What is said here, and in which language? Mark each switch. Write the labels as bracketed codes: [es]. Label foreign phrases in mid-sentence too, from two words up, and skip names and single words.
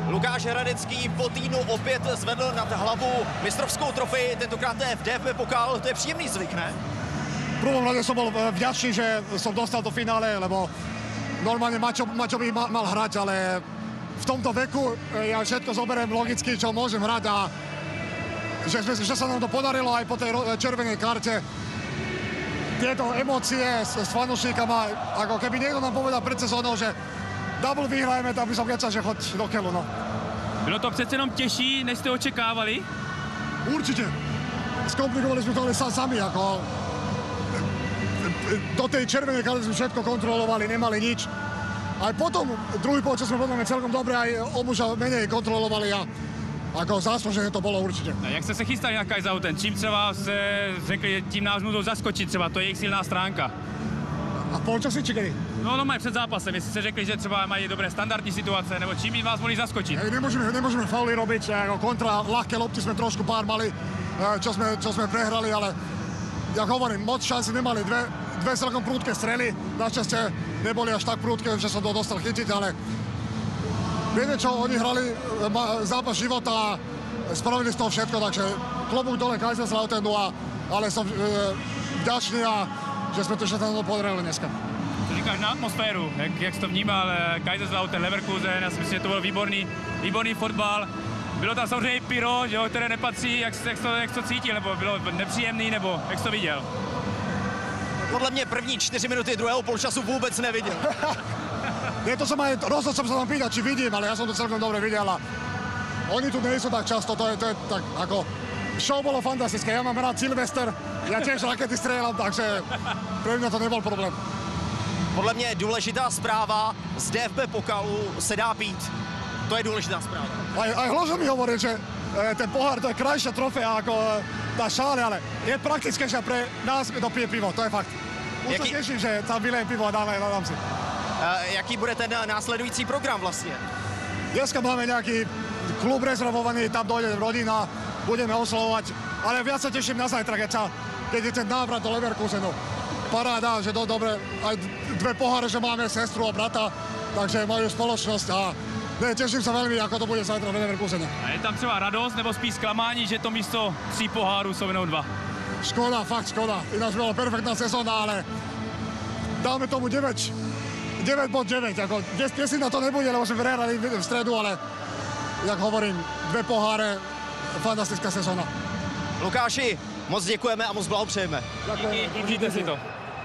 [cs] Lukáš Hradecký po týdnu opět zvedl nad hlavu mistrovskou trofej, tentokrát to je v DFB Pokal, to je příjemný zvyk, ne? [sk] V prvom rade som bol vďačný, že som dostal do finále, lebo normálne Maťo by mal hrať, ale v tomto veku ja všetko zoberiem logicky, čo môžem hrať a že sa nám to podarilo aj po tej červenej karte. Tieto emócie s fanúšikama, ako keby niekto nám povedal pred sezónou, že double vyhrajeme, tak by som kecal, že choď do keľu, no. [cs] Bylo to přece jenom těžší, než jste očekávali? [sk] Určite. Skomplikovali sme to ale sami, ako do tej červenej karty sme všetko kontrolovali, nemali nič. Aj potom, druhý počas sme podľa mňa celkom dobre, aj obuža menej kontrolovali a ako záslužene [cs] to bylo určitě. A jak jste se chystali na Kaiserslautern? Čím třeba se řekli, tím nás můžou zaskočit třeba, to je jejich silná stránka? [sk] A v polčasí či kedy? [cs] No mají před zápasem, jestli se řekli, že třeba mají dobré standardní situace, nebo čím by vás mohli zaskočit? [sk] Nemôžeme fauly robiť, ako kontra ľahké lopty sme trošku pár mali, čo sme prehrali, ale jak hovorím, moc šanci nemali, dve celkom prúdke strely, našťastie neboli až tak prúdke, že som to dostal chytiť, ale viete čo, oni hrali zápas života a spravili z toho všetko, takže klobúk dole Kaiserslauternu, ale som vďačný a že [cs] jsme to všechno [sk] podarili dneska. [cs] Co říkáš na atmosféru? Jak jsi to vnímal? Kaiserslautern, Leverkusen, já si myslím, že to byl výborný fotbal. Bylo tam samozřejmě pyro, že, které nepatří, jak to cítil, nebo bylo nepříjemný, nebo jak jsi to viděl? Podle mě první 4 minuty druhého polčasu vůbec neviděl. [sk] Nie, to som aj, rozhodol som sa tam pýtať, či vidím, ale ja som to celkom dobre videl a oni tu nejsú tak často, to je tak ako... Show bolo fantastické, ja mám rád Silvester, ja tiež rakety strieľam, takže pre mňa to nebol problém. [cs] Podle mě důležitá zpráva, z DFB Pokalu se dá pít. To je důležitá zpráva. [sk] Aj Hložo mi hovorí, že ten pohár to je krajšia trofea ako tá šále, ale je praktické, že pre nás to pije pivo, to je fakt. Už sa teším, že tam vylejem pivo a dám si. [cs] Jaký bude ten následující program vlastně? [sk] Dneska máme nejaký klub rezervovaný, tam dojde rodina, budeme oslovovať, ale viac sa teším na zajtra, keď je ten návrat do Leverkusenu. Paráda, že dobre, aj dve poháre, že máme sestru a brata, takže majú spoločnosť a teším sa veľmi, ako to bude zajtra v Leverkusenu. [cs] A je tam třeba radost nebo spíš zklamání, že to místo 3 pohárů jsou jenom 2? [sk] Škoda, fakt škoda. Ináč bola perfektná sezóna, ale dáme tomu 9/9, ako 10 na to nebude, lebo sme prehrali v stredu, ale jak hovorím, 2 poháre, fantastická sezóna. [cs] Lukáši, moc děkujeme a moc blahopřejeme. Díky, užijte si to.